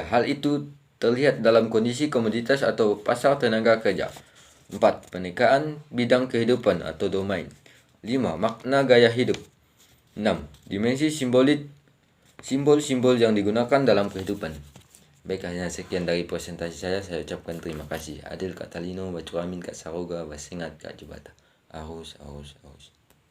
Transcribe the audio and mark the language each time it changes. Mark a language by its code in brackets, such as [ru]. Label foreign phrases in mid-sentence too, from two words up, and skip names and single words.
[id] Hal itu terlihat dalam kondisi komoditas atau pasar tenaga kerja. 4. Penekaan bidang kehidupan atau domain. 5. Makna gaya hidup. 6. Dimensi simbolik, simbol-simbol yang digunakan dalam kehidupan. Baik, hanya sekian dari presentasi saya. Saya ucapkan terima kasih. [knx] Adil Kak Talino, Bacuramin Kak Saroga, Basengat Kak Jubata. Arus.